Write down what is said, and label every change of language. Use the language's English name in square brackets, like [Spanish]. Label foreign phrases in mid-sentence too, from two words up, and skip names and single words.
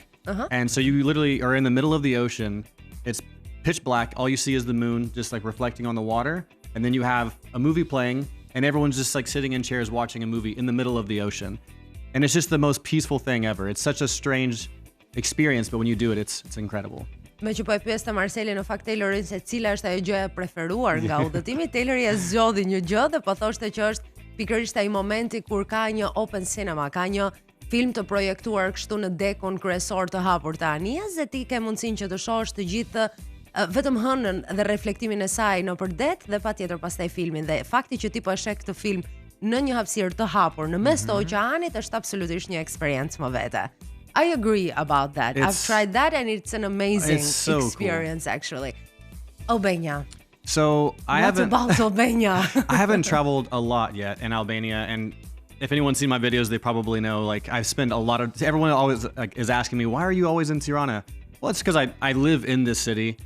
[English] And so you literally are in the middle of the ocean. It's pitch black. All you see is the moon just like reflecting on the water. And then you have a movie playing and everyone's just like sitting in chairs watching a movie in the middle of the ocean. And it's just the most peaceful thing ever. It's such a strange experience, but when you do it, it's incredible. [Albanian] Me që po e pyes të Marselin në fakt Taylorin se cila është ajo gjë e preferuar nga udhëtimi, Taylori e zgjodhi një gjë dhe po thoshte që është pikërisht ai momenti kur ka një [English] open cinema, [Albanian] ka një film të projektuar kështu në dekun kryesor të hapur të Anias dhe ti ke mundësinë që të shohësh të gjithë vetëm hënën dhe reflektimin e saj nëpër det dhe patjetër pastaj filmin dhe fakti që ti po e sheh këtë film në një hapësirë të hapur në mes të oqeanit është absolutisht një eksperiencë më vete. [English] I agree about that. I've tried that and it's an amazing experience actually. Albania. So What about Albania? I haven't traveled a lot yet in Albania, and if anyone's seen my videos, they probably know like I've spent a lot of. Everyone always is asking me, why are you always in Tirana? Well, it's because I live in this city.